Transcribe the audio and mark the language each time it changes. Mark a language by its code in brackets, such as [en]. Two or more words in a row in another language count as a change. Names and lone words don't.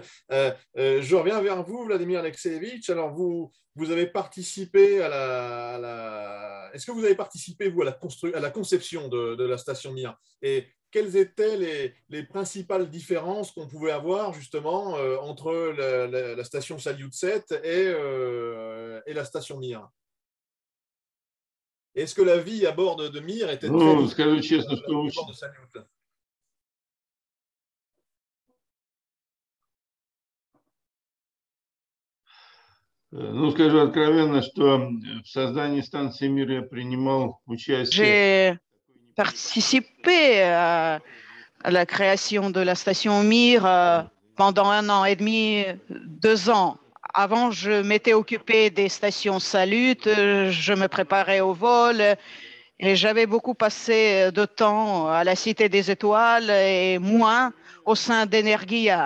[fr] Je reviens vers vous, Vladimir Alexeyevitch. Alors, vous avez participé Est-ce que vous avez participé, vous, à la conception de la station Mir? Et quelles étaient les principales différences qu'on pouvait avoir justement entre la station Salyut 7 et la station Mir? Est-ce que la vie à bord de Mir était très [ru] скажу честно, [fr] différente de bord de Salyut? [ru] Ну, скажу откровенно, что в создании станции Мир я принимал участие. [fr] J'ai participé à la création de la station Mir pendant 1 an et demi, 2 ans. Avant, je m'étais occupé des stations Salut, je me préparais au vol et j'avais beaucoup passé de temps à la Cité des Étoiles et moins au sein d'Energia.